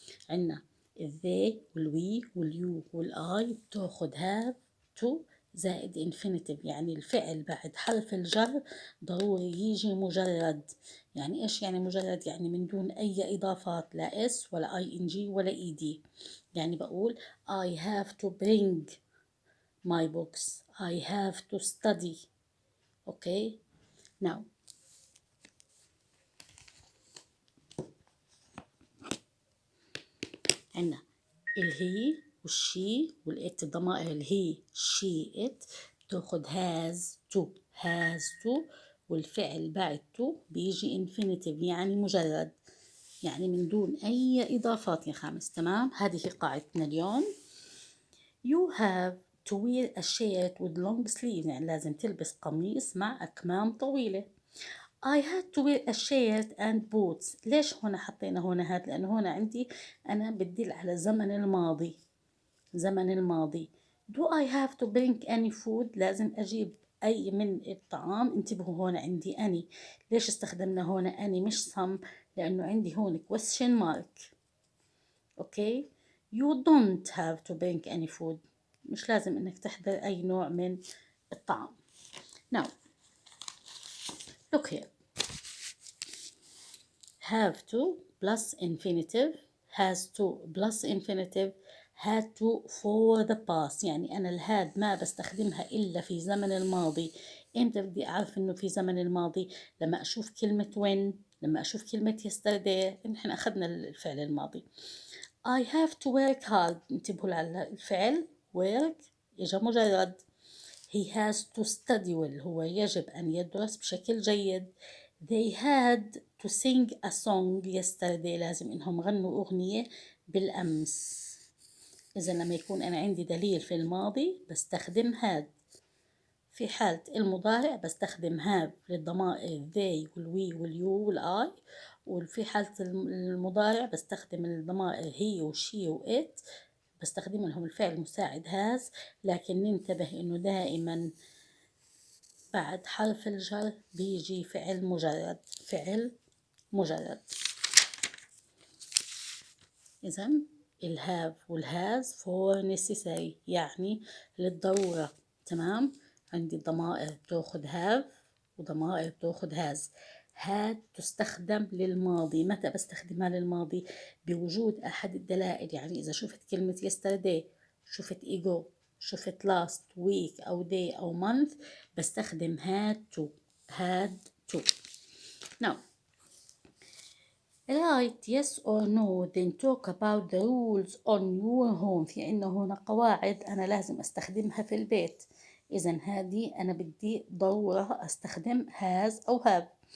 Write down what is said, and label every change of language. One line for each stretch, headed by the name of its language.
Arabic: عنا الذي والوي واليو والآي بتاخد هاف تو زائد انفينيتيف، يعني الفعل بعد حرف الجر ضروري يجي مجرد. يعني إيش يعني مجرد؟ يعني من دون أي إضافات، لا اس ولا اي ان جي ولا اي دي. يعني بقول
English: I have to bring my books, I have to study. Okay, now
Arabic: عنا الهي والشي والإت، الضمائر الهي شي إت بتاخد
English: has to
Arabic: والفعل بعد to بيجي infinitive يعني مجرد، يعني من دون أي إضافات يا خامس. تمام، هذه قاعدتنا اليوم.
English: You have to wear a shirt with long sleeves،
Arabic: يعني لازم تلبس قميص مع أكمام طويلة.
English: I had to wear a shirt and boots.
Arabic: ليش هنا حطينا هنا هاد؟ لأنه هنا عندي أنا بدل على زمن الماضي، زمن الماضي.
English: Do I have to bring any food؟
Arabic: لازم أجيب أي من الطعام. انتبهوا هنا عندي أني. ليش استخدمنا هنا أني مش some؟ لأنه عندي هون
English: question mark. Okay, you don't have to bring any food،
Arabic: مش لازم إنك تحضر أي نوع من الطعام.
English: Now look here، have to plus infinitive، has to plus infinitive، had to for the past.
Arabic: يعني أنا الهاد ما بستخدمها إلا في زمن الماضي. إمتى بدي أعرف إنه في زمن الماضي؟ لما أشوف كلمة when، لما أشوف كلمة yesterday. نحن أخذنا الفعل الماضي.
English: I have to work hard،
Arabic: انتبهوا على الفعل
English: work
Arabic: إجا مجرد.
English: He has to study well،
Arabic: هو يجب أن يدرس بشكل جيد.
English: They had to sing a song yesterday،
Arabic: لازم إنهم غنوا أغنية بالأمس. إذا لما يكون أنا عندي دليل في الماضي بستخدم had. في حالة المضارع بستخدم have للضمائر they والوي واليو والآي. وفي حالة المضارع بستخدم الضمائر هي وشي وإت، بستخدم لهم الفعل المساعد has. لكن ننتبه إنه دائما بعد حرف الجر بيجي فعل مجرد، فعل مجرد. إذن الهاف والهاز
English: for necessary،
Arabic: يعني للضرورة. تمام، عندي ضمائر بتاخد have وضمائر بتاخد has. had تستخدم للماضي. متى بستخدمها للماضي؟ بوجود أحد الدلائل. يعني إذا شفت كلمة yesterday، شفت ago، شفت
English: last week
Arabic: أو day أو month، بستخدم
English: had to. Now write yes or no then talk about the rules on your home.
Arabic: في عنا هنا قواعد أنا لازم أستخدمها في البيت. إذن هذه أنا بدي ضرورة أستخدم has أو have.